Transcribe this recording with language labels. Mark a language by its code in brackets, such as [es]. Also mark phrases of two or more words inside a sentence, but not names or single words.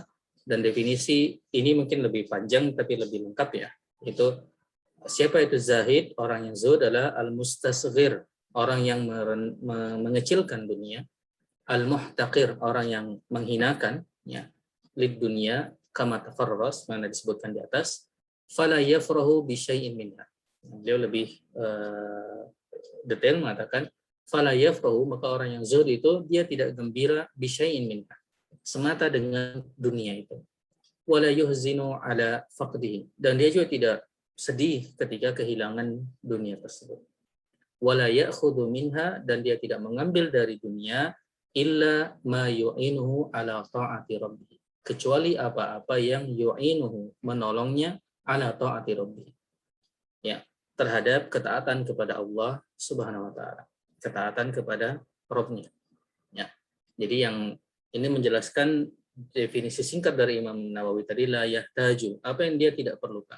[id] Dan definisi ini mungkin lebih panjang tapi lebih lengkap ya. Itu siapa itu zahid? Orang yang zuhud adalah al-mustasghir, orang yang mengecilkan dunia. Al-muhtaqir, orang yang menghinakan ya, [ar] للدنيا كما تفرس, [id] mana disebutkan di atas. [ar] فلا يفرح بشيء منها. [id] Beliau lebih detail mengatakan [ar] فلا يفرح, [id] maka orang yang zuhud itu dia tidak gembira [ar] بشيء منها, [id] semata dengan dunia itu. [ar] ولا يحزن على فقده, [id] dan dia juga tidak sedih ketika kehilangan dunia tersebut. [ar] ولا يأخذ منها, [id] dan dia tidak mengambil dari dunia [ar] إلا ما يعينه على طاعة ربه, [id] kecuali apa-apa yang yu'inuhu, menolongnya, [ar] على طاعة ربه, [id] ya, terhadap ketaatan kepada Allah [ar] سبحانه وتعالى, [id] ketaatan kepada Rabb-nya, ya. Jadi yang ini menjelaskan definisi singkat dari Imam Nawawi tadi, [ar] لا يحتاج, [id] apa yang dia tidak perlukan.